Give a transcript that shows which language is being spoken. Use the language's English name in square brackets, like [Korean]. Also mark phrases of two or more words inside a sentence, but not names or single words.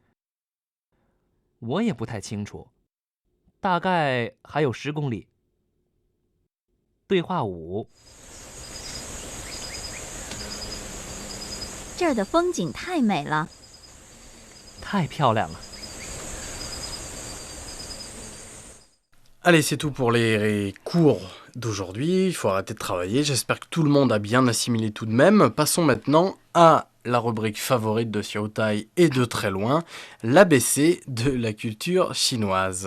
[Chinese] 我也不太清楚，大概还有10公里。对话5，这儿的风景太美了。太漂亮了。 [French] Allez, c'est tout pour les cours d'aujourd'hui. Il faut arrêter de travailler. J'espère que tout le monde a bien assimilé tout de même. Passons maintenant à la rubrique favorite de Xiao Tai et de très loin, l'ABC de la culture chinoise.